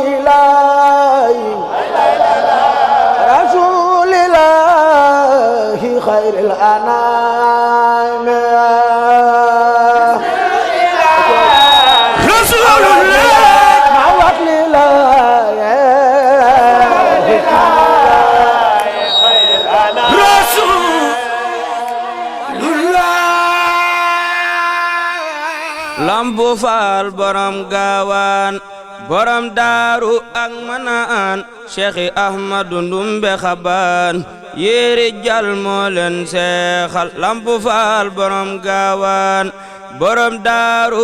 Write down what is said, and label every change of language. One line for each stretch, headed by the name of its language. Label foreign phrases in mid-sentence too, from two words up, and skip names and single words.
Arabic: لله رسول الله خير الأنام رسول الله معوض لله
Wolof: Lampu Faal borom gaawaan borom daaru ak manaan Cheikh Ahmadu Ndumbe Xabaan yéeri jal moo leen seexal Lampu Faal borom gaawaan borom daaru